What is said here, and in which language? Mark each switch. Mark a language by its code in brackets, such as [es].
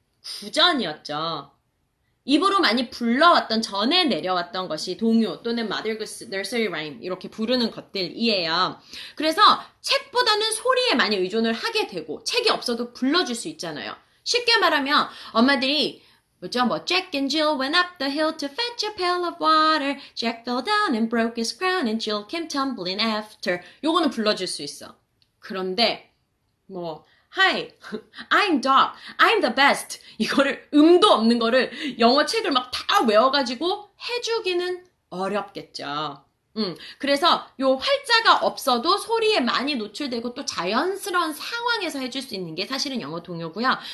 [ko] 구전이었죠. 입으로 많이 불러왔던 전에 내려왔던 것이 동요 또는 마더구스, nursery rhyme 이렇게 부르는 것들이에요. 그래서 책보다는 소리에 많이 의존을 하게 되고 책이 없어도 불러줄 수 있잖아요. 쉽게 말하면 엄마들이 뭐죠? [en] 뭐 Jack and Jill went up the hill to fetch a pail of water. Jack fell down and broke his crown and Jill came tumbling after. [ko] 요거는 불러줄 수 있어. 그런데 뭐 [en] Hi, I'm dog, I'm the best. [ko] 이거를 음도 없는 거를 영어 책을 막 다 외워가지고 해주기는 어렵겠죠. 그래서 요 활자가 없어도 소리에 많이 노출되고 또 자연스러운 상황에서 해줄 수 있는 게 사실은 영어 동요고요.